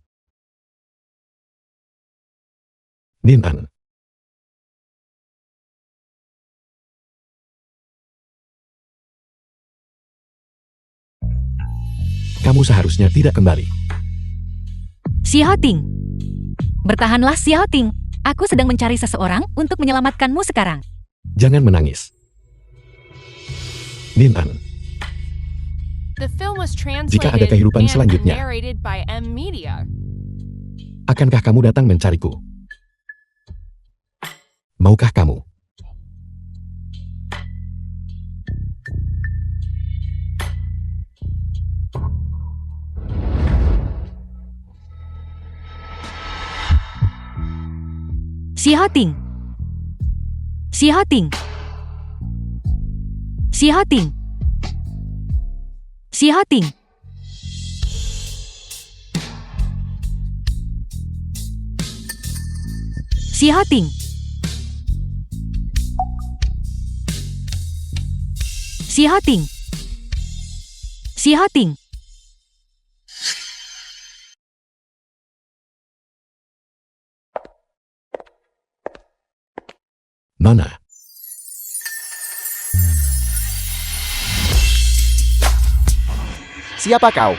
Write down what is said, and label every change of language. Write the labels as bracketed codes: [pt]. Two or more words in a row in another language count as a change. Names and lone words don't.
[id] Nin An. Kamu seharusnya tidak kembali. Si Hoting. Bertahanlah Si Hoting. Aku sedang mencari seseorang untuk menyelamatkanmu sekarang. Jangan menangis. Nin An, [en] The film was [id] jika ada [en] translated [id] kehidupan [en] and [id] selanjutnya, [en] narrated by M Media. [id] akankah kamu datang mencariku? Maukah kamu? Si Hoting. Si Hoting. Si Hoting. Si Hoting. Si Hoting. Si Hoting. Si Hoting. Nona, Siapa kau?